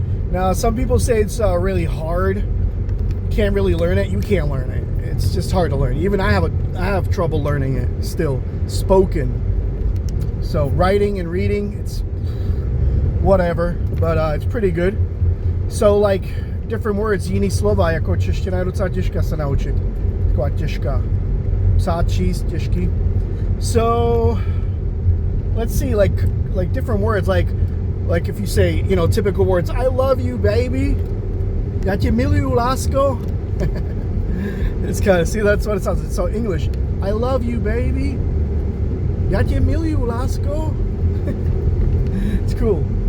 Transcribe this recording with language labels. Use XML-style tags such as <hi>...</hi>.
<en>Now, some people say it's really hard. You can't really learn it. You can't learn it. It's just hard to learn. Even I have trouble learning it still. Spoken. So writing and reading, it's whatever, but it's pretty good. So like different words,</en> <cs>jiný slova, jako čeština je docela těžká se naučit. Taková těžká. Psát, číst, těžký.</cs> <en>So let's see, like different words, like if you say, you know, typical words, I love you, baby.</en> <cs>Já tě miluju, lásko.</cs> <en>It's kind of, see, that's what it sounds like. So English, I love you, baby.</en> <cs>Já tě miluju, lásko.</cs> <en>It's cool.</en>